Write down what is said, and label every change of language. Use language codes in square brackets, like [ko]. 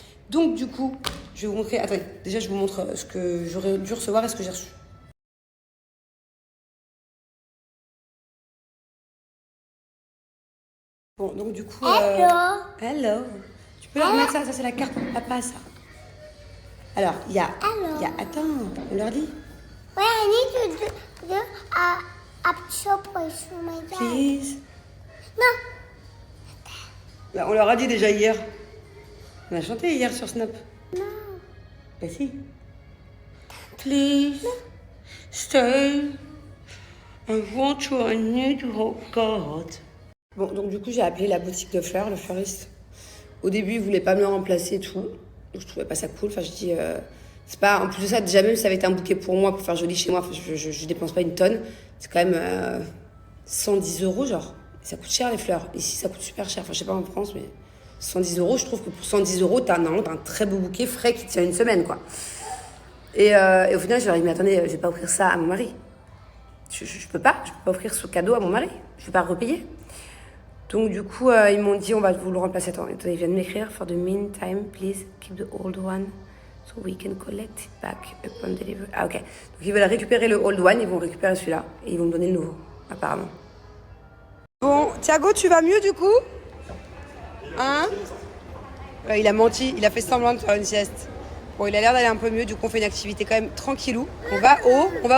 [fr] Donc, du coup, je vais vous montrer. Attendez, déjà, je vous montre ce que j'aurais dû recevoir et ce que j'ai reçu. Bon, donc, du coup. Hello. Tu peux leur mettre ça? Ça, c'est la carte pour papa, ça. Alors, il y a. Attends, on leur dit. [en] Wait, I need to do a surprise for my dad. Please. No. [fr] Bah, on leur a dit déjà hier. On a chanté hier sur Snap. [en] No. [fr] Bah si. [en] Please stay. I want you, I need you, oh God. [fr] Bon, donc du coup, j'ai appelé la boutique de fleurs, le fleuriste. Au début, il voulait pas me le remplacer et tout. Donc, je trouvais pas ça cool. Enfin, je dis, c'est pas. En plus de ça, déjà même si ça avait été un bouquet pour moi, pour faire joli chez moi, je dépense pas une tonne. C'est quand même 110 €, genre. Ça coûte cher les fleurs. Ici, ça coûte super cher. Enfin, je sais pas en France, mais 110 €, je trouve que pour 110 €, t'as un très beau bouquet frais qui tient une semaine, quoi. Et au final, je leur ai dit, mais attendez, je vais pas offrir ça à mon mari. Je peux pas offrir ce cadeau à mon mari. Je vais pas repayer. Donc, du coup, ils m'ont dit, on va vous le remplacer. Attends, ils viennent de m'écrire. [en] For the meantime, please keep the old one so we can collect it back upon delivery. [fr] Ah, ok. Donc, ils veulent récupérer le [en] old one, [fr] ils vont récupérer celui-là et ils vont me donner le nouveau, apparemment. Bon, Thiago, tu vas mieux du coup? Hein? Il a menti, il a fait semblant de faire une sieste. Bon, il a l'air d'aller un peu mieux, du coup, on fait une activité quand même tranquillou. On va où?